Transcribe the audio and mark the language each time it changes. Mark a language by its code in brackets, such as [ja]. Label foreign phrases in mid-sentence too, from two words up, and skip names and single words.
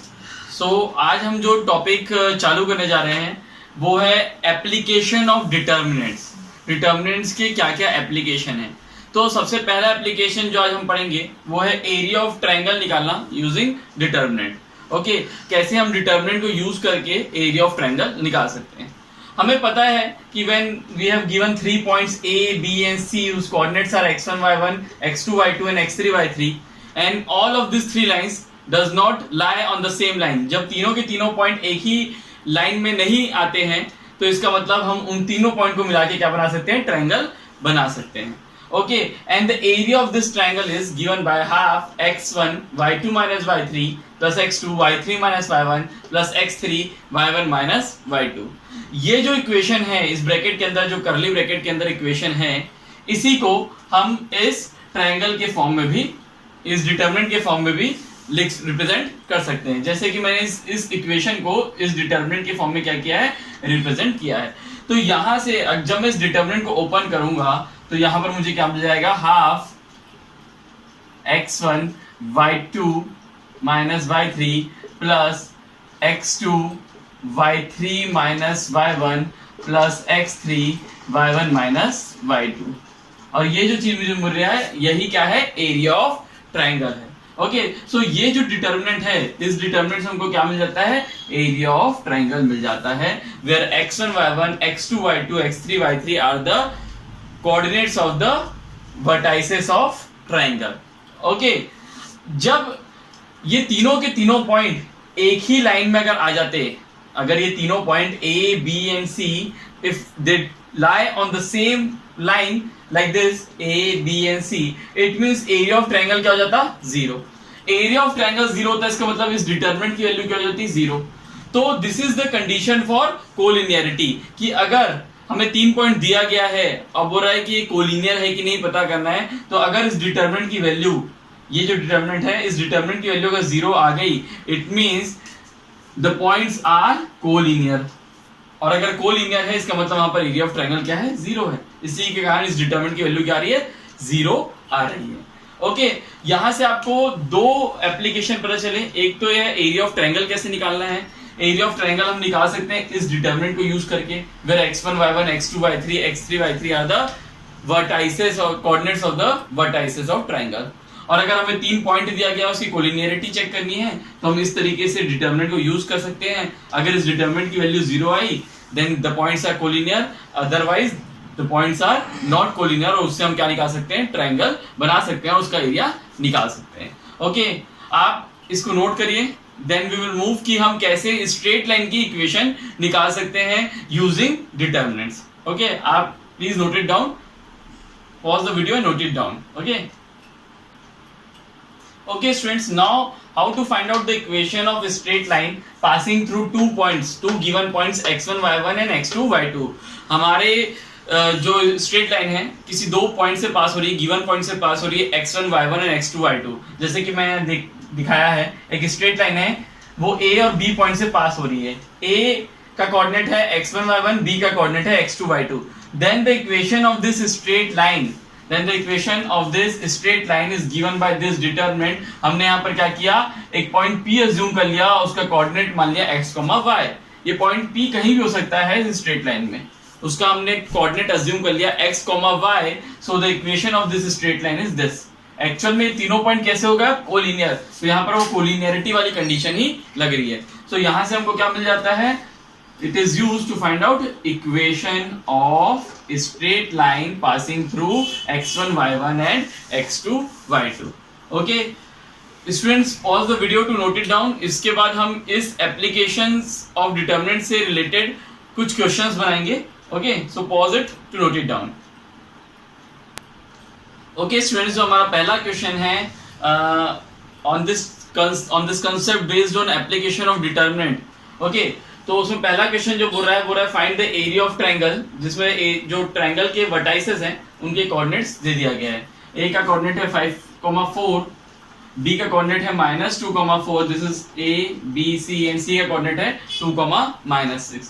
[hi] सो आज हम जो टॉपिक चालू करने जा रहे हैं वो है [en] application of determinants. [hi] डिटर्मिनेंट्स के क्या क्या एप्लीकेशन है। तो सबसे पहला एप्लीकेशन जो आज हम पढ़ेंगे वो है [en] area of triangle [hi] निकालना [en] using determinant. [hi] ओके, कैसे हम डिटर्मिनेंट को यूज करके [en] area of triangle [hi] निकाल सकते हैं। हमें पता है कि [en] when we have given 3 points A, B and C whose coordinates are x1, y1, x2, y2 and x3, y3 and all of these three lines does not lie on the same line। [hi] जब तीनों के तीनों पॉइंट एक ही लाइन में नहीं आते हैं तो इसका मतलब हम उन तीनों पॉइंट को मिला के क्या बना सकते हैं, ट्रायंगल बना सकते हैं। [en] okay, and the area of this triangle is given by half x1 y2 minus y3 plus x2 y3 minus y1 plus x3 y1 minus y2। [hi] ये जो इक्वेशन है इस ब्रैकेट के अंदर, जो [en] curly bracket [hi] के अंदर इक्वेशन है, इसी को हम इस ट्रायंगल के फॉर्म में भी, इस डिटरमिनेंट के फॉर्म में भी रिप्रेजेंट कर सकते हैं। जैसे कि मैंने इस इक्वेशन को इस डिटरमिनेंट के फॉर्म में क्या किया है, रिप्रेजेंट किया है। तो यहां से जब मैं इस डिटरमिनेंट को ओपन करूंगा तो यहां पर मुझे क्या मिल जाएगा, [en] half x1 y2 minus y3 plus x2 y3 minus y1 plus x3 y1 minus y2. [hi] और ये जो चीज मुझे मिल रहा है यही क्या है, [en] area of triangle [hi] है। ओके, सो ये जो डिटरमिनेंट है, इस डिटरमिनेंट से हमको क्या मिल जाता है, [en] area of triangle [hi] मिल जाता है, [en] where x1 y1 x2 y2 x3 y3 are the coordinates of the vertices of triangle. [hi] ओके, जब ये तीनों के तीनों पॉइंट एक ही लाइन में अगर आ जाते, अगर ये तीनों पॉइंट [en] A, B and C if they lie on the same line like this A, B and C, it means area of triangle [hi] क्या हो जाता, जीरो। [en] area of triangle [hi] जीरो होता है, इसका मतलब इस डिटरमिनेंट की वैल्यू क्या हो जाती है, जीरो। तो [en] this is the condition for collinearity, [hi] कि अगर हमें 3 पॉइंट दिया गया है, अब बोल रहा है कि ये कोलिनियर है कि नहीं पता करना है, तो अगर इस डिटरमिनेंट की वैल्यू, ये जो डिटरमिनेंट है, इस डिटरमिनेंट की वैल्यू अगर जीरो आ गई, [en] it means the points are collinear. [hi] और अगर कोलिनियर है इसका मतलब वहां पर [en] area of triangle [hi] क्या है, जीरो है। इसी के कारण इस डिटरमिनेंट की वैल्यू क्या आ रही है, जीरो आ रही है। ओके, यहां से आपको दो एप्लीकेशन पता चले। एक तो यह [en] area of triangle [hi] कैसे निकालना है। [en] area of triangle [hi] हम निकाल सकते हैं इस डिटरमिनेंट को यूज करके, [en] where x1 y1 x2 y3 x3 y3 are the vertices or coordinates of the vertices of triangle. [hi] और अगर हमें 3 पॉइंट दिया गया, उसकी कोलिनियरिटी चेक करनी है, तो हम इस तरीके से डिटरमिनेंट को यूज कर सकते हैं। अगर इस डिटरमिनेंट की वैल्यू जीरो आई, [en] then the points are collinear, otherwise the points are not collinear, [hi] और उससे हम क्या निकाल सकते हैं, ट्रायंगल बना सकते हैं और उसका एरिया निकाल सकते हैं। ओके, आप इसको नोट करिए, [en] then we will move [hi] कि हम कैसे [en] straight line [hi] की इक्वेशन निकाल सकते हैं [en] using determinants. ओके, आप please note it down, pause the video and note it down. ओके, okay students, now how to find out the equation of a straight line passing through two given points x1 y1 and x2 y2। [hi] हमारे जो [en] straight line [hi] है किसी दो पॉइंट से पास हो रही है, गिवन पॉइंट से पास हो रही है, [en] x1 y1 and x2 y2। [hi] जैसे कि मैं दिखाया है, एक [en] straight line [hi] है, वो A और B पॉइंट से पास हो रही है। A का कोऑर्डिनेट है x1 y1, B का कोऑर्डिनेट है x2 y2। [en] then the equation of this straight line is given by this determinant। [hi] हमने यहाँ पर क्या किया, एक पॉइंट P अज्यूम कर लिया, उसका कोऑर्डिनेट मान लिया x, y। ये पॉइंट P कहीं भी हो सकता है इस [en] straight line [hi] में, उसका हमने कोऑर्डिनेट अज्यूम कर लिया x, y। [en] so the equation of this straight line is this. [hi] एक्चुअल में तीनों पॉइंट कैसे होगा, कोलिनियर, तो यहाँ पर वो कोलिनियरिटी वाली कंडीशन ही लग रही है। सो यहाँ से हमको क्या मिल जाता है, [en] it is used to find out equation of a straight line passing through x1 y1 and x2 y2। okay students, pause the video to note it down। [hi] इसके बाद हम इस [en] applications of determinant [hi] से related कुछ questions बनाएंगे। okay, so pause it to note it down। okay students, जो हमारा पहला question है [en] on this concept based on application of determinant। [hi] okay, तो उसमें पहला क्वेश्चन जो बोल रहा है [en] find the area of triangle, [hi] जिसमें जो ट्रायंगल के वर्टाइसेस हैं उनके कोऑर्डिनेट्स दे दिया गया है। ए का कोऑर्डिनेट है 5,4, बी का कोऑर्डिनेट है -2,4, [en] this is A B C, [hi] एंड सी का कोऑर्डिनेट है 2,-6।